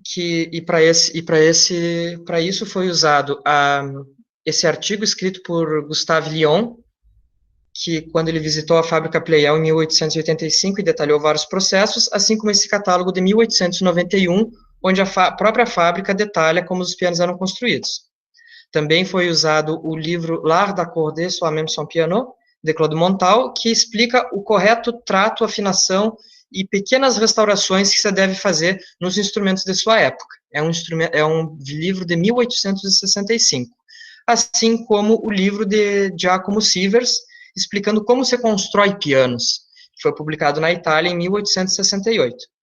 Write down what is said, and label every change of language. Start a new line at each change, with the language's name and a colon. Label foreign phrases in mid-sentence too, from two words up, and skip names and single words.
Portuguese: para isso foi usado esse artigo escrito por Gustave Lion, que quando ele visitou a fábrica Pleyel em 1885 e detalhou vários processos, assim como esse catálogo de 1891, onde a própria fábrica detalha como os pianos eram construídos. Também foi usado o livro L'Art d'accorder soi-même son piano, de Claude Montal, que explica o correto trato, afinação e pequenas restaurações que se deve fazer nos instrumentos de sua época. É um livro de 1865. Assim como o livro de Giacomo Sievers, explicando como se constrói pianos, que foi publicado na Itália em 1868.